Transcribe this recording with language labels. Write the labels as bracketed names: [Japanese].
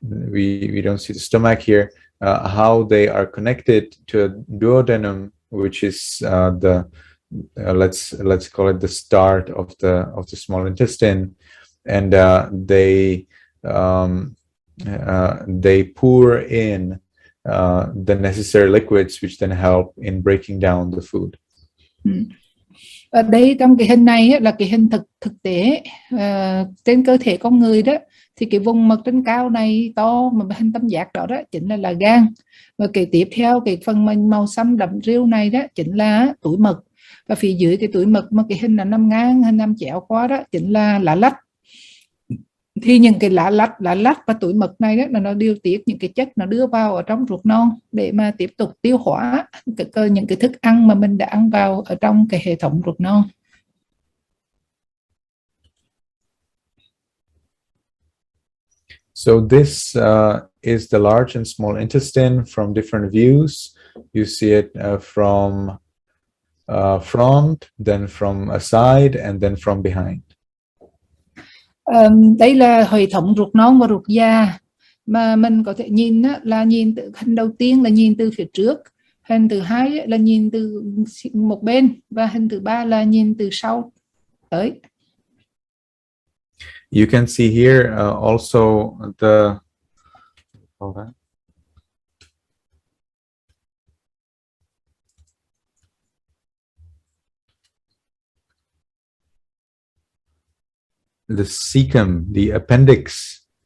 [English] we don't see the stomach here, how they are connected to a duodenum, which is the let's call it the start of the small intestine, and they pour in the necessary liquids, which then help in breaking down the food. [Vietnamese] Ở đây trong cái hình này là cái hình thực tế trên cơ thể con người đó, thì cái vùng mật trên cao này to mà hình tam giác đó chính là gan, và cái tiếp theo cái phần màu xanh đậm rêu này đó chính là túi mật, và phía dưới cái túi mật mà cái hình là nằm ngang, hình nằm chéo qua đó chính là lá lách. Thì những cái lá lách và túi mật này đó là nó điều tiết những cái chất nó đưa vào ở trong ruột non để mà tiếp tục tiêu hóa những cái thức ăn mà mình đã ăn vào ở trong cái hệ thống ruột non. [English] So this is the large and small intestine from different views. You see it from front, then from a side, and then from behind. [Vietnamese] Đây là hệ thống ruột non và ruột già mà mình có thể nhìn là nhìn từ hình đầu tiên là nhìn từ phía trước, hình thứ hai là nhìn từ một bên, và hình thứ ba là nhìn từ sau tới. [English] You can see here also the cecum, the appendix.